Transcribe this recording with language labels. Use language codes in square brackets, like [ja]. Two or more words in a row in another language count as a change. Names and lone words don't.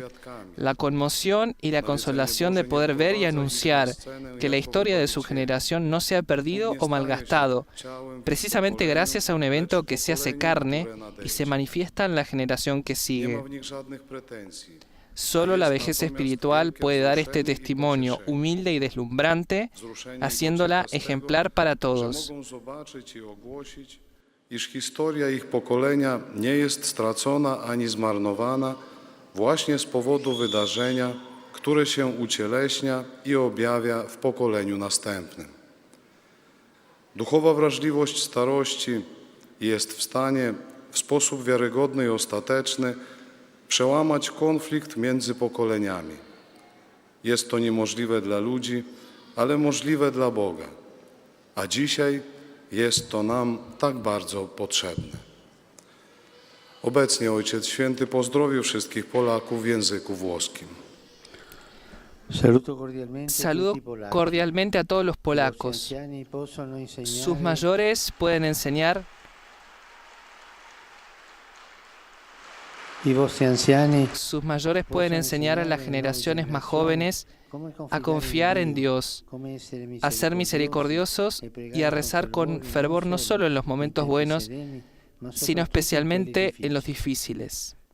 [es] La conmoción y la consolación de poder ver y anunciar que la historia de su generación no se ha perdido o malgastado, precisamente gracias a un evento que se hace carne y se manifiesta en la generación que sigue. Solo la vejez espiritual puede dar este testimonio humilde y deslumbrante, haciéndola ejemplar para todos. [pl] Iż historia ich pokolenia nie jest stracona ani zmarnowana właśnie z powodu wydarzenia, które się ucieleśnia i objawia w pokoleniu następnym. Duchowa wrażliwość starości jest w stanie w sposób wiarygodny i ostateczny przełamać konflikt między pokoleniami. Jest to niemożliwe dla ludzi, ale możliwe dla Boga. A dzisiaj jest to nam tak bardzo potrzebne. Obecnie Ojciec Święty pozdrowił wszystkich Polaków w języku włoskim. [es] Saludo cordialmente a todos los polacos. Sus mayores pueden enseñar a las generaciones más jóvenes a confiar en Dios, a ser misericordiosos y a rezar con fervor no solo en los momentos buenos, sino especialmente en los difíciles.